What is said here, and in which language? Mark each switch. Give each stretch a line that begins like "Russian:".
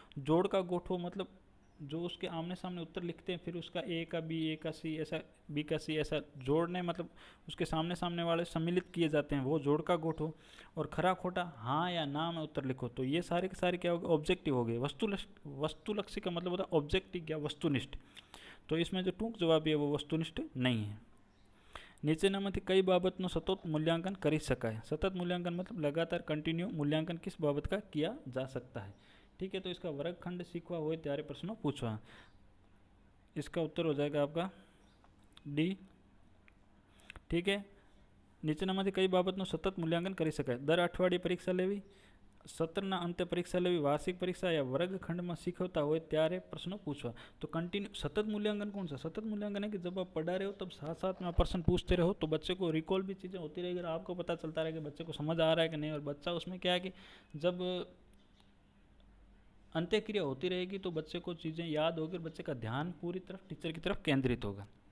Hindi: जोड़ का गोठो मतलब जो उसके आमने सामने उत्तर लिखते हैं, फिर उसका ए का बी, ए का सी, ऐसा बी का सी, ऐसा जोड़ने मतलब उसके सामने सामने वाले सम्मिलित किए जाते हैं, वो जोड़ का गोठो। और खरा खोटा हाँ या ना में उत्तर लिखो। तो ये सारे के सारे क्या हो गए? ऑब्जेक्टिव हो गए। वस्तुलक्षी का मतलब होता है ऑब्जेक्टिव या वस्तुनिष्ठ। तो इसमें जो टूक जवाब है वो वस्तुनिष्ठ नहीं है।
Gujarati: નીચેનામાંથી કઈ બાબતનું સતત મૂલ્યાંકન કરી શકાય?
Hindi: સતત મૂલ્યાંકન मतलब लगातार कंटिन्यू मूल्यांकन किस बाबत का किया जा सकता है? ठीक है, तो इसका
Gujarati: वर्गखंड सीखवा हो त्यारे प्रश्नों पूछवा।
Hindi: इसका उत्तर हो जाएगा आपका डी। ठीक है,
Gujarati: નીચેનામાંથી કઈ બાબતનું સતત મૂલ્યાંકન કરી શકાય? દર અઠવાડિયે પરીક્ષા લેવી, સત્રના અંતે પરીક્ષા લેવી, વાર્ષિક परीक्षा
Hindi: या वर्गखंड में
Gujarati: सीखवता हो त्यारे प्रश्नों पूछवा।
Hindi: तो कंटिन्यू सतत मूल्यांकन कौन सा? सतत मूल्यांकन है कि जब आप पढ़ा रहे हो तब साथ साथ में आप प्रश्न पूछते रहो, तो बच्चे को रिकॉल भी चीज़ें होती रहेगी, आपको पता चलता रहेगा बच्चे को समझ आ रहा है कि नहीं। और बच्चा उसमें क्या है कि जब अंत्य क्रिया होती रहेगी तो बच्चे को चीज़ें याद होगी, बच्चे का ध्यान पूरी तरफ टीचर की तरफ केंद्रित होगा।